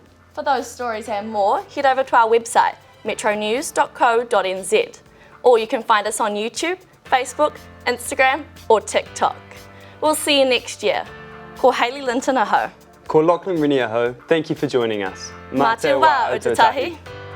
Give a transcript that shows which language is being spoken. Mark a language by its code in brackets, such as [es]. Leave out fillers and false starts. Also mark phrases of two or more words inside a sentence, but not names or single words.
[en] For those stories and more, head over to our website, metronews.co.nz. Or you can find us on YouTube, Facebook, Instagram or TikTok. We'll see you next year. [mi] Ko Hayley Linton aho. Ko Lachlan Rennie aho. [en] Thank you for joining us. [mi] Mā te wā o Otahi.